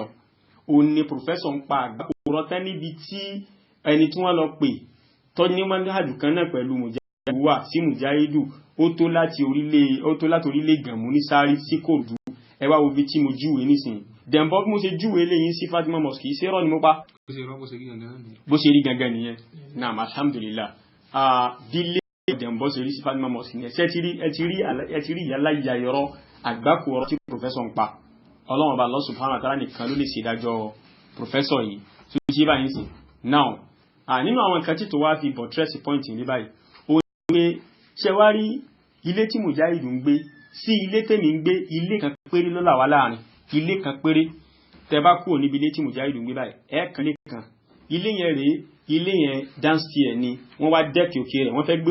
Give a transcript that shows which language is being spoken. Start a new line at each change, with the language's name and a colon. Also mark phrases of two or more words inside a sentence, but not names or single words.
Yoruba: òun ni pòfẹ́sọ̀ ń pa àgbàkòrọ̀ tán níbi tí ẹni tí wọ́n lọ pè tọ́ ní mọ́gáàdù kan náà pẹ̀lú Mujahidu wà sí Mujahidu ó tó láti orílẹ̀ Gànmú ní Sáré sí Kòròdú ẹ wá wo bí tí mo júwe nísìnyí Dembo bí mo ṣe júwe lẹ́yìn sí Fatima Mosque kì í ṣe rọ́ ni mo pa bó ṣe rí gangan nìyẹn
Arabic: نعم الحمد لله
Yoruba: bí lé Dembo ṣe rí sí Fatima Mosque nìyẹn ṣe ẹ ti rí ìyálà ìyá yọrọ àgbákò ọ̀rọ̀ tí professor ń pa ọlọ́run ọba
Arabic: الله سبحانه وتعالى
Yoruba: nìkan ló lè ṣe ìdájọ́ professor yìí tó ṣe báyìí sí now nínú àwọn nǹkan tí tó wá fi
English: buttress point
Yoruba: ní báyìí ó ní pé ṣe wá rí ilé tí Mujahidu ń gbé sí ilé tèmi ń gbé ilé kan péré ló là wá láàrin ilé kan péré tẹ bá kúrò níbi ilé tí Mujahidu ń gbé báyìí ẹ̀ẹ̀kan lè kan ilé yẹn rèé ilé yẹn downstairs ni wọ́n wá dẹ́kì òkè rẹ̀ wọ́n fẹ́ gbé